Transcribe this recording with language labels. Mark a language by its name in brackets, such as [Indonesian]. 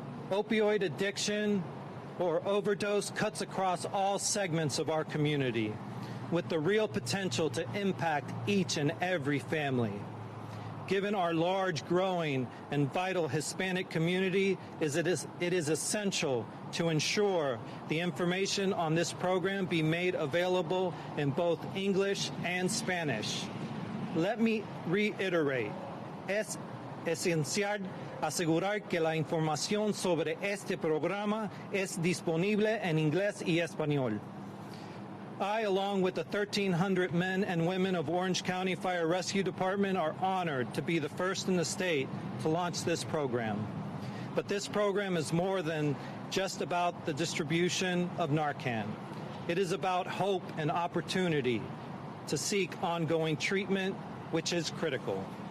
[English] Opioid addiction or overdose cuts across all segments of our community, with the real potential to impact each and every family. Given our large, growing, and vital Hispanic community, it is essential to ensure the information on this program be made available in both English and Spanish. Let me reiterate, [Spanish] es esencial asegurar que la información sobre este programa es disponible en inglés y español. [English] I, along with the 1,300 men and women of Orange County Fire Rescue Department, are honored to be the first in the state to launch this program. But this program is more than just about the distribution of Narcan. It is about hope and opportunity to seek ongoing treatment, which is critical.